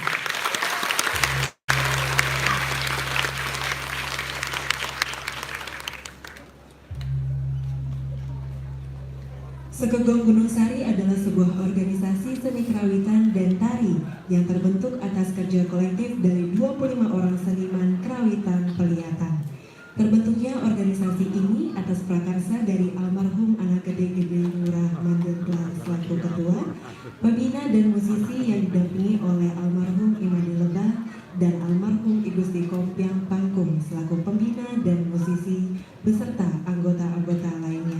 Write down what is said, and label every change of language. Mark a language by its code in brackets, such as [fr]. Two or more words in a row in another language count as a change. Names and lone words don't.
[id] Sekegong Gunung Sari adalah sebuah organisasi seni kerawitan dan tari yang terbentuk atas kerja kolektif dari 25 orang seniman kerawitan Peliatan. Terbentuknya organisasi ini atas prakarsa dari almarhum Anak Gede-Gede Ngurah Mandeglang selaku ketua, pembina dan musisi yang didampingi oleh almarhum Imadi Lebah dan almarhum I Gusti Kompiang Pangkum selaku pembina dan musisi beserta anggota-anggota lainnya.